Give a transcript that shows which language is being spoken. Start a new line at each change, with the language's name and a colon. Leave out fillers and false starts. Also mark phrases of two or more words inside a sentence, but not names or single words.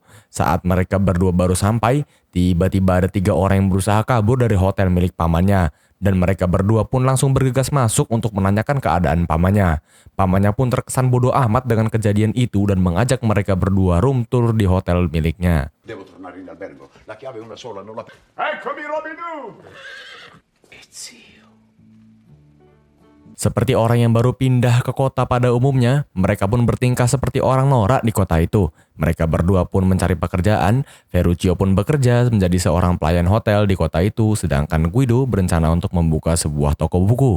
Indonesian: Saat mereka berdua baru sampai, tiba-tiba ada 3 orang yang berusaha kabur dari hotel milik pamannya. Dan mereka berdua pun langsung bergegas masuk untuk menanyakan keadaan pamannya. Pamannya pun terkesan bodoh amat dengan kejadian itu dan mengajak mereka berdua
English: room tour
Indonesian: di hotel miliknya.
Italian: Devo tornare in albergo. La chiave è una sola, non la... Eccomi Robin Hood!
Indonesian: Seperti orang yang baru pindah ke kota pada umumnya, mereka pun bertingkah seperti orang norak di kota itu. Mereka berdua pun mencari pekerjaan, Ferruccio pun bekerja menjadi seorang pelayan hotel di kota itu, sedangkan Guido berencana untuk membuka sebuah toko buku.